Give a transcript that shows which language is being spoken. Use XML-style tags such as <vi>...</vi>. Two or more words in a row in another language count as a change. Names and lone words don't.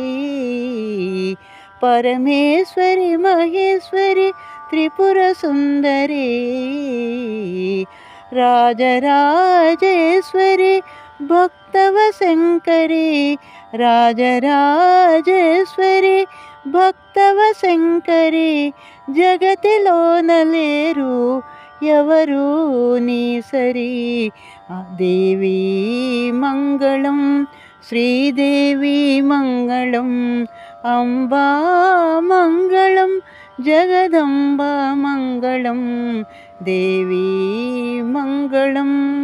<sa>परमेश्वरी महेश्वरी त्रिपुरसुन्दरी राजराजेश्वरी भक्तवशङ्करी राजराजेश्वरी भक्तवशङ्करी</sa> <te>జగతిలోన లేరు ఎవరు నీ సరి దేవీ మంగళం శ్రీదేవి మంగళం అంబా మంగళం జగదంబ మంగళం దేవీ మంగళం</te>